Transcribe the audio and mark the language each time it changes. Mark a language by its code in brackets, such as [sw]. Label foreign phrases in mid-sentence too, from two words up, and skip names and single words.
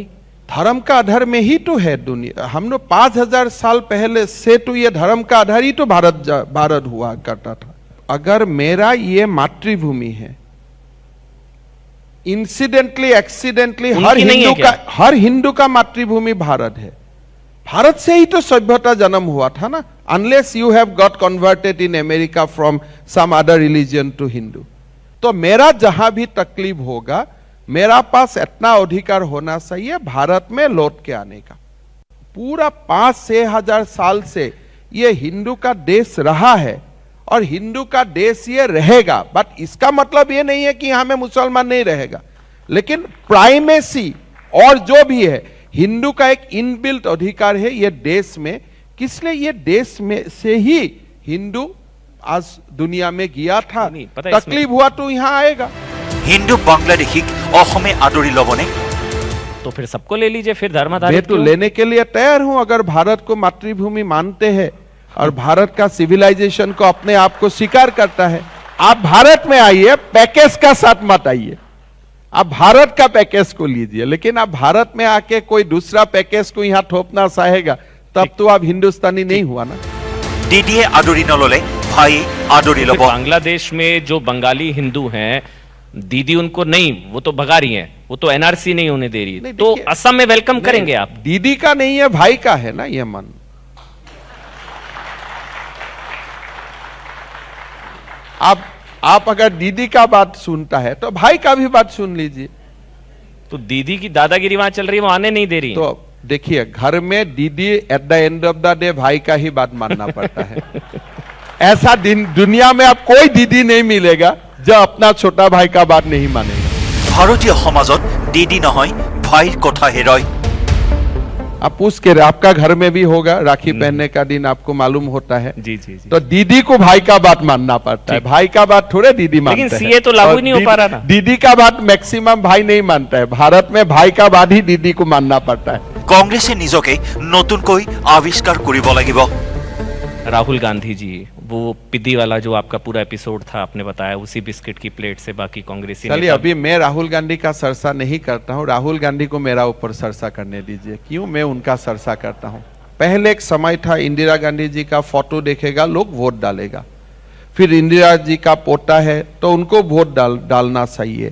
[hi] धर्म का आधार में ही तो है दुनिया हम लोग 5000 साल पहले से तो ये धर्म का आधार ही तो भारत हुआ करता था अगर मेरा ये मातृभूमि है [en] incidentally accidentally [hi] हर हिंदू का मातृभूमि भारत है भारत से ही तो सभ्यता जन्म हुआ था ना [en] unless you have got converted in America from some other religion to Hindu [hi] तो मेरा जहां भी तकलीफ होगा मेरा पास इतना अधिकार होना चाहिए भारत में लौट के आने का पूरा 5-6 हजार साल से ये हिंदू का देश रहा है और हिंदू का देश ये रहेगा। बट इसका मतलब ये नहीं है कि यहां में मुसलमान नहीं रहेगा, लेकिन प्राइमेसी और जो भी है हिंदू का एक इनबिल्ट अधिकार है ये देश में, किसलिए ये देश में से ही हिंदू आज दुनिया में गया था। तकलीफ हुआ तो यहाँ आएगा। [as] হিন্দু বাংলাদেশী অসমে আদৰি লবনে? [hi] तो फिर सबको ले लीजिए, फिर धर्म मैं आधारित तो क्यों? लेने के लिए तैयार हूं अगर भारत को मातृभूमि मानते हैं और भारत का सिविलाइजेशन को अपने आप को स्वीकार करता है। आप भारत में आइए, पैकेज का साथ मत आइए, आप भारत का पैकेज को लीजिए। लेकिन आप भारत में आके कोई दूसरा पैकेज को यहाँ थोपना चाहेगा तब तो आप हिंदुस्तानी नहीं हुआ ना। [as] দিদিয়ে আদৰি নললে ভাই আদৰি फिर লব। [hi] बांग्लादेश में जो बंगाली हिंदू हैं, दीदी उनको नहीं, वो तो भगा रही हैं, वो तो एनआरसी नहीं होने दे रही, नहीं, तो देखिए, असम में वेलकम करेंगे आप? दीदी का नहीं है, भाई का है ना ये मन। आप अगर दीदी का बात सुनता है तो भाई का भी बात सुन लीजिए। तो दीदी की दादागिरी वहां चल रही है, वो आने नहीं दे रही। तो देखिए, घर में दीदी [en] at the end of the day [hi] भाई का ही बात मानना पड़ता है। ऐसा दिन दुनिया में अब कोई दीदी नहीं मिलेगा जो अपना छोटा भाई का बात नहीं मानेगा। [as] ভাৰতীয় সমাজত দিদি নহয় ভাইৰ কথাহে ৰয়। [hi] आप पूछ के आपका घर में भी होगा, राखी पहनने का दिन आपको मालूम होता है। जी जी जी। तो दीदी को भाई का बात मानना पड़ता है, भाई का बात थोड़े दीदी मानते हैं। लेकिन सीए तो लागू और नहीं हो पा रहा ना। दीदी का बात मैक्सिमम भाई नहीं मानता है, भारत में भाई का बात ही दीदी को मानना पड़ता है। [as] কংগ্ৰেছে নিজকে নতুনকৈ আৱিষ্কাৰ কৰিব লাগিব। [hi] राहुल गांधी जी, वो पिद्दी वाला जो आपका पूरा एपिसोड था, आपने बताया उसी बिस्किट की प्लेट से बाकी कांग्रेसी चलिए, नेता- अभी मैं राहुल गांधी का सरसा नहीं करता हूं, राहुल गांधी को मेरा ऊपर सरसा करने दीजिए। क्यों मैं उनका सरसा करता हूं? पहले एक समय था, इंदिरा गांधी जी का फोटो देखेगा लोग वोट डालेगा, फिर इंदिरा जी का पोता है तो उनको वोट डालना चाहिए।